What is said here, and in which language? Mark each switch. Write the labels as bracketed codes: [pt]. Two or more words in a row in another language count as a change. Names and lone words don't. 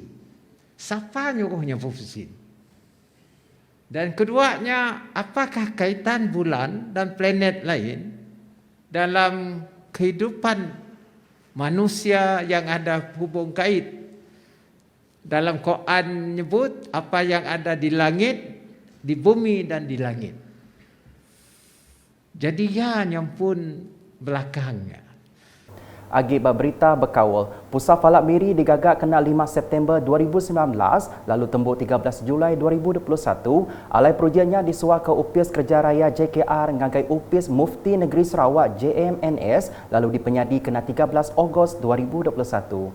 [ms] Siapa nyuruhnya berpusing? Dan keduanya, apakah kaitan bulan dan planet lain dalam kehidupan manusia yang ada hubung kait? Dalam Quran menyebut apa yang ada di langit, di bumi dan di langit. Jadi ya yang pun belakangnya. [iba] Agi berita berkawal, Pusat Falak Miri digagak kena 5 September 2019 lalu tembuk 13 Julai 2021. Alai projeknya disuah ke Upis Kerja Raya JKR ngagai Upis Mufti Negeri Sarawak JMNS lalu dipenyadi kena 13 Ogos 2021.